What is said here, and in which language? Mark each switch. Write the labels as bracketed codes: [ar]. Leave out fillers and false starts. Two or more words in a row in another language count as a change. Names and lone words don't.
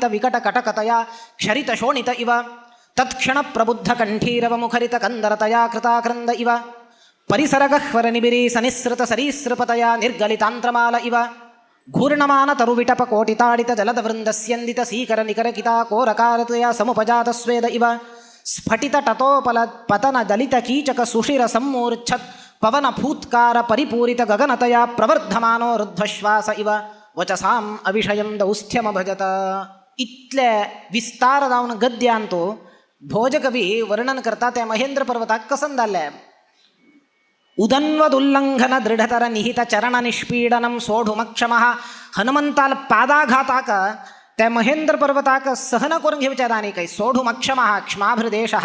[sa] विकट कटकतया क्षरित शोणित इव तत्क्षण प्रबुद्ध कंठीरव मुखरित कंदरतया कृताक्रंद इव परिसरगह्वर निबिरी सनिस्रत सरीसृपतया निर्गलितांत्रमाल इव घूर्णमान तरुविटप कोटिताडित जलद वृंदस्यन्दित सीकर निकरकिता कोरकारतया समुपजात स्वेद इव स्फटित टतोपल पतन दलित कीचक सुषिर सम्मूर्च्छत् पवन फूत्कार परिपूरित गगनतया प्रवर्धमानो रुद्धश्वास इव वचसाम अविषयं दौस्थ्यम भजत. [kok] इतले विस्तार जावन गद्य अंतू भोजकवी वर्णन करता त्या महेंद्र पर्वताक कसं जाल्लें. [sa] उदन्वदुल्लंघन दृढतर निहित चरण निष्पीडनम सोढुमक्षमः. [kok] हनुमंताल पादाघाताक त्या महेंद्र पर्वताक सहन करून घेवच्या दानी काही [sa] सोढुमक्षमः क्षमाभृदेशः.